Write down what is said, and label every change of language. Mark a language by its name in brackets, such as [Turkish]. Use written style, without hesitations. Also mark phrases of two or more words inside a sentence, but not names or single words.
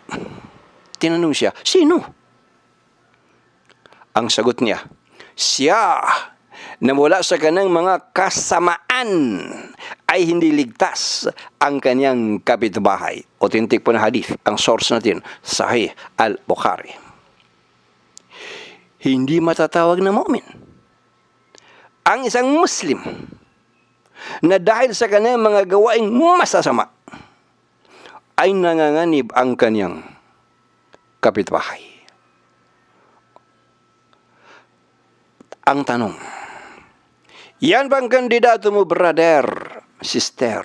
[Filipino] Tinanong siya, sino? Ang sagot niya, siya na mula sa kanyang mga kasamaan ay hindi ligtas ang kanyang kapitbahay. [English] Authentic po na hadith. [Filipino] Ang source natin, [Arabic] Sahih al-Bukhari. [Filipino] Hindi matatawag na mu'min ang isang Muslim na dahil sa kanyang mga gawaing masasama ay nanganganib ang kanyang kapitbahay. Ang tanong, yan bang kandidato mo, [English] brother, sister?